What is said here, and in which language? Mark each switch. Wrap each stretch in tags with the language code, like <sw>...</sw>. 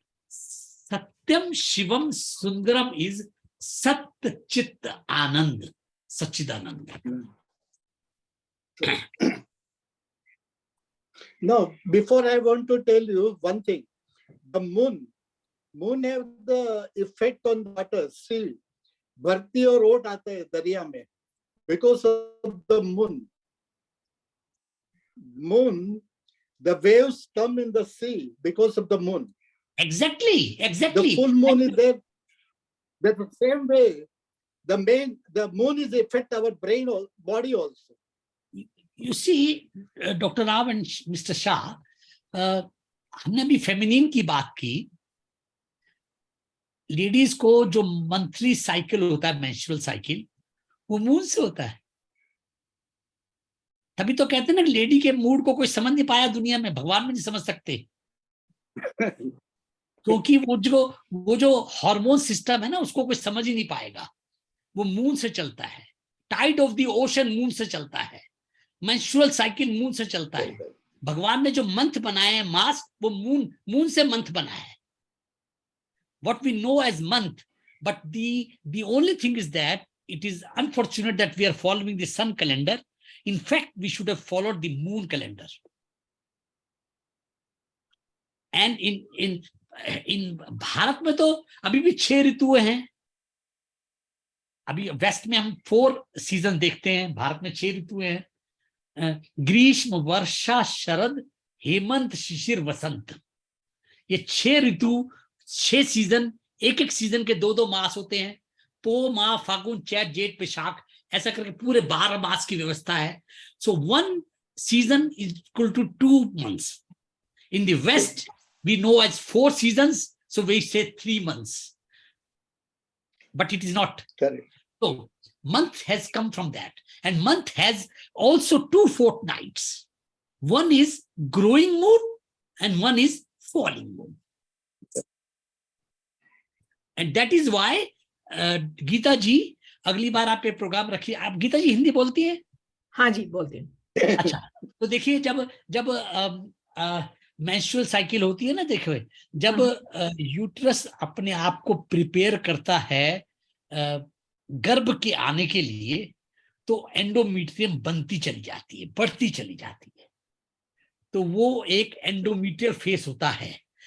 <en>Satyam, Shivam, Sundaram is Sat, Chitta, Anand, Sachidananda. No, before I want to tell you one thing. The moon have the effect on the water.</en> <hi>See, भरती और ओट आता है दरिया में</hi> <en>because of the moon. The waves come in the sea because of the moon. Exactly. The full moon is there. That's the same way. The moon is affect our brain or body also. You see, Dr. Rao and Mr.</en> <hi>Shah, हमने भी feminine की बात की. Ladies को जो monthly cycle होता है, menstrual cycle, वो मून से होता है. तभी तो कहते हैं ना, लेडी के मूड को कोई समझ नहीं पाया दुनिया में, भगवान भी नहीं समझ सकते. क्योंकि वो जो हार्मोन सिस्टम है ना, उसको कोई समझ ही नहीं पाएगा. वो मून से चलता है.</hi> <en>tide of the ocean</en> <hi>moon से चलता है. मेंस्ट्रुअल साइकिल मून से चलता है. भगवान ने जो मंथ बनाए हैं मास, वो मून से मंथ बना है.</hi> <en>What we know as month, but the only thing is that it is unfortunate that we are following the sun calendar. In fact, we should have followed the moon calendar. And in</en> <hi>Bharat में तो अभी भी 6 ऋतुएं हैं. अभी waste में हम 4 season देखते हैं, भारत में 6 ऋतुएं हैं. ग्रीष्म, वर्षा, शरद, हेमंत, शिशिर, वसंत. ये 6 ऋतु, 6 सीजन, एक सीजन के 2 मास होते हैं. पो, माह, फागुन, चैत, जेठ, वैशाख, ऐसा करके पूरे 12 मास की व्यवस्था है. सो</hi> <en>1 season is equal to 2 months. In the West, we know as 4 seasons, so we say 3 months. But it is not. Correct. So month has come from that. And month has also 2 fortnights. One is growing moon and one is falling moon. And that is why</en> <hi>Gita जी, अगली बार आप ये programme रखिए. आप गीता जी हिंदी बोलती हैं? हाँ जी, बोलती हूँ. अच्छा, तो देखिए, जब मेंस्ट्रुअल साइकिल होती है ना, देखो जब यूट्रस अपने आप को प्रिपेयर करता है गर्भ के आने के लिए, तो एंडोमीट्रियम बनती चली जाती है, बढ़ती चली जाती है, तो वो एक एंडोमीट्रियल फेस होता है।</hi>